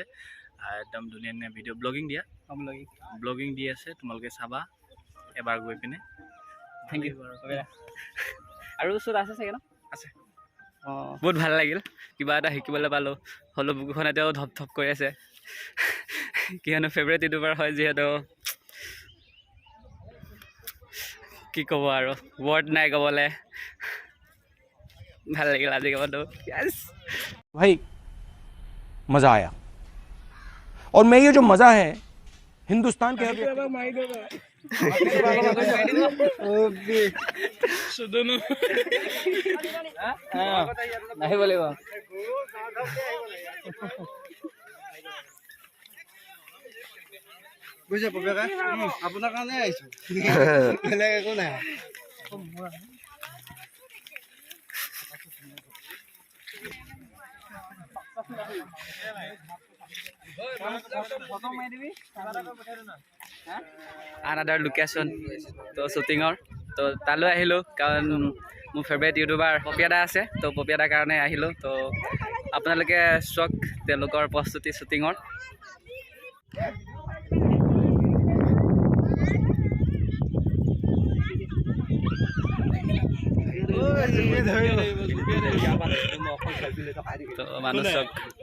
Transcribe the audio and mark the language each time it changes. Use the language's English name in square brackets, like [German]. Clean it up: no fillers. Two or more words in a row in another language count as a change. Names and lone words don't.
[Assamese] একদম ধুনীয়া ধুনীয়া [English] video blogging [Assamese] দি আছে তোমালোকে চাবা এবাৰ গৈ পিনে [English] thank you [Assamese] আৰু ওচৰত আছে চাগে ন আছে অঁ বহুত ভাল লাগিল কিবা এটা শিকিবলৈ পালোঁ হ'লেও বুকুখন এতিয়াও ধপ কৰি আছে কিয়নো [English] favourite YouTuber [Assamese] হয় যিহেতু কি ক'ব আৰু ৱৰ্ড নাই ক'বলৈ ভাল লাগিল আজি ক'বতো [Hindi] भाई मज़ा आया और मैं ये जो मज़ा है हिंदुस्तान के नहीं बोलेगा [Assamese] বুঝে পপিয়া আপোনাৰ কাৰণে আহিছোঁ বেলেগ একো নাই [English] another location [Assamese] তো শ্বুটিঙৰ তো তালৈ আহিলোঁ কাৰণ মোৰ [English] favourite YouTuber [Assamese] পপিয়া দা আছে তো পপিয়া দাৰ কাৰণে আহিলোঁ তো আপোনালোকে চাওক তেওঁলোকৰ প্ৰস্তুতি শ্বুটিঙৰ তো মানুহ চাওক